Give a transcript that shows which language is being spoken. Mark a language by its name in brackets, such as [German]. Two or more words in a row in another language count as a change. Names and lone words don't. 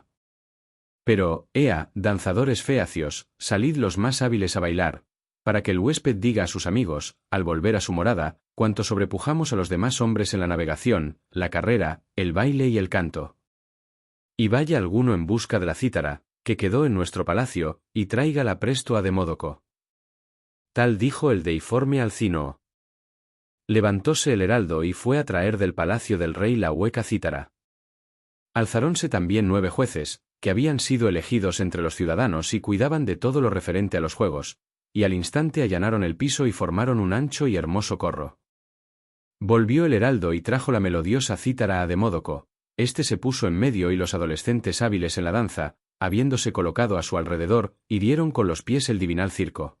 [Spanish] Pero, ea, danzadores feacios, salid los más hábiles a bailar, para que el huésped diga a sus amigos, al volver a su morada, cuánto sobrepujamos a los demás hombres en la navegación, la carrera, el baile y el canto. Y vaya alguno en busca de la cítara, que quedó en nuestro palacio, y tráigala presto a Demódoco. Tal dijo el deiforme Alcínoo. Levantóse el heraldo y fue a traer del palacio del rey la hueca cítara. Alzarónse también 9 jueces, que habían sido elegidos entre los ciudadanos y cuidaban de todo lo referente a los juegos, y al instante allanaron el piso y formaron un ancho y hermoso corro. Volvió el heraldo y trajo la melodiosa cítara a Demódoco, este se puso en medio y los adolescentes hábiles en la danza, habiéndose colocado a su alrededor, hirieron con los pies el divinal circo.